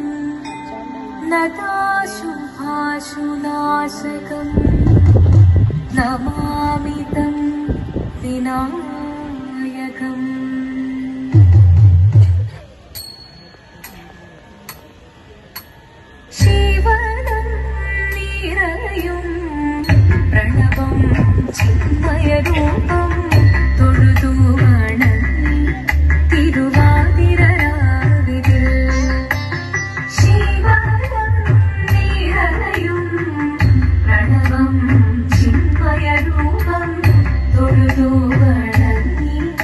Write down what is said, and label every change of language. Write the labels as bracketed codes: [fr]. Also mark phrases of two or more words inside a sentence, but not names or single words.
[sa] नताशुभाशुनाशकम् नमामि तं विनायकम् [ml] ശിവനം നിറയും പ്രണവം ചിന്മയരൂപം തൊഴുതു വണങ്ങി തിരുവാതിരരാവിതിൽ ശിവനം നിറയും പ്രണവം ചിന്മയരൂപം തൊഴുതു വണങ്ങി